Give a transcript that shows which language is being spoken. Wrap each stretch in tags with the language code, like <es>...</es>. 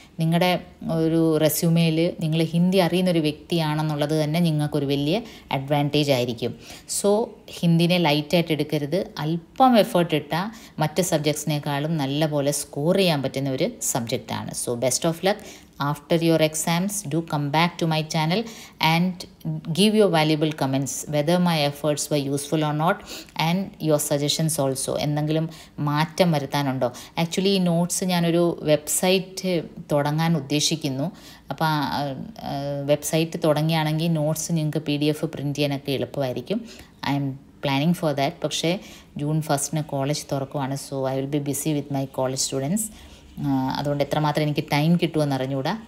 <ml>നിങ്ങളുടെ ഒരു റെസ്യൂമേയിൽ നിങ്ങൾ ഹിന്ദി അറിയുന്നൊരു വ്യക്തിയാണെന്നുള്ളത് തന്നെ നിങ്ങൾക്കൊരു വലിയ അഡ്വാൻറ്റേജ് ആയിരിക്കും. സോ ഹിന്ദിനെ ലൈറ്റായിട്ട് എടുക്കരുത്. അല്പം എഫേർട്ട് ഇട്ടാൽ മറ്റ് സബ്ജക്ട്സിനേക്കാളും നല്ല പോലെ സ്കോർ ചെയ്യാൻ പറ്റുന്ന ഒരു സബ്ജക്റ്റാണ്.</ml> <en>So best of luck. After your exams, do come back to my channel and give your valuable comments whether my efforts were useful or not, and your suggestions also.</en> <ml>എന്തെങ്കിലും മാറ്റം വരുത്താനുണ്ടോ? ആക്ച്വലി ഈ notes ഞാനൊരു website തുടങ്ങാൻ ഉദ്ദേശിക്കുന്നു. അപ്പോൾ website തുടങ്ങിയാണെങ്കിൽ notes നിങ്ങൾക്ക് PDF print ചെയ്യാനൊക്കെ എളുപ്പമായിരിക്കും.</ml> <en>I'm planning for that.</en> <ml>പക്ഷേ June 1 college തുറക്കുവാണ്.</ml> <en>So I will be busy with my college students.</en> <ml>അതുകൊണ്ട് എത്രമാത്രം എനിക്ക് ടൈം കിട്ടുമെന്ന് അറിഞ്ഞുകൂടാ.</ml>